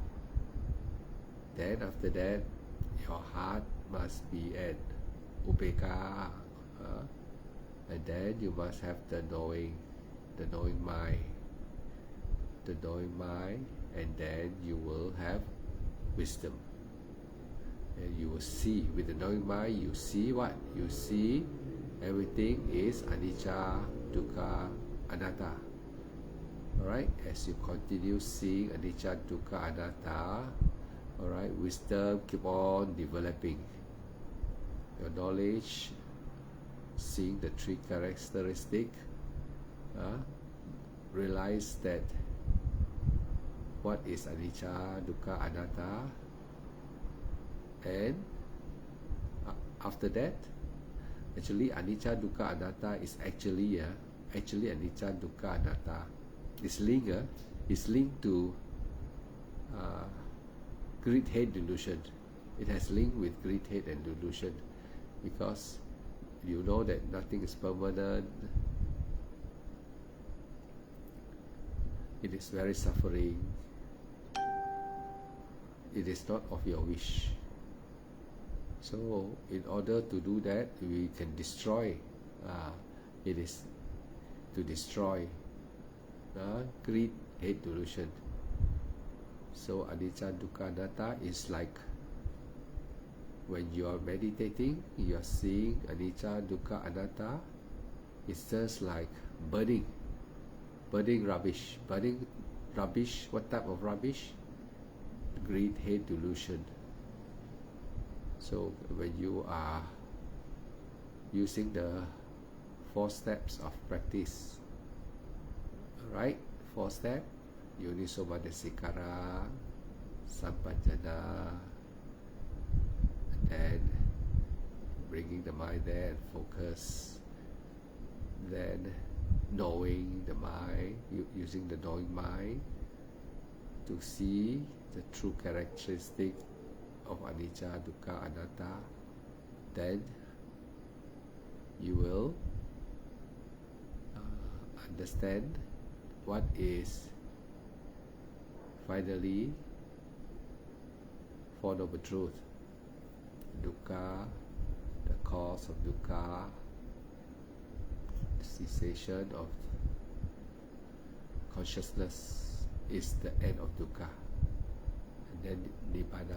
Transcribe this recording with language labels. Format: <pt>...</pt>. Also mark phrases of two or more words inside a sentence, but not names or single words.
<en>Then after that, your heart must be at upeka, and then you must have the knowing mind, and then you will have wisdom. And you will see, with the knowing mind, you see what? You see everything is</en> <pi>anicca, dukkha, anatta.</pi> <en>Alright, as you continue seeing</en> <pi>anicca, dukkha, anatta,</pi> <en>alright, wisdom keep on developing. Your knowledge, seeing the three characteristics, realize that what is</en> <pi>anicca, dukkha, anatta,</pi> <en>and after that, actually</en> <pi>anicca, dukkha, anatta</pi> <en>is actually</en> <pi>anicca, dukkha, anatta.</pi> <en>It's linked to greed, hate, delusion. It has linked with greed, hate, and delusion, because you know that nothing is permanent. It is very suffering. It is not of your wish. So in order to do that, we can destroy. It is to destroy greed, hate, delusion. So</en> <pi>anicca, dukkha, anatta</pi> <en>is like when you are meditating, you are seeing</en> <pi>anicca, dukkha, anatta.</pi> <en>It's just like burning rubbish. Burning rubbish, what type of rubbish? Greed, hate, delusion. So when you are using the 4 steps of practice, right? 4 steps:</en> <pi>Yoniso Manasikara, Sampajana,</pi> <en>and then bringing the mind there and focus, then knowing the mind, using the knowing mind to see the true characteristic of</en> <pi>anicca, dukkha, anatta.</pi> <en>Then you will understand what is finally Four Noble Truth. Dukkha, the cause of dukkha, the cessation of consciousness is the end of dukkha, and then nibbana.</en>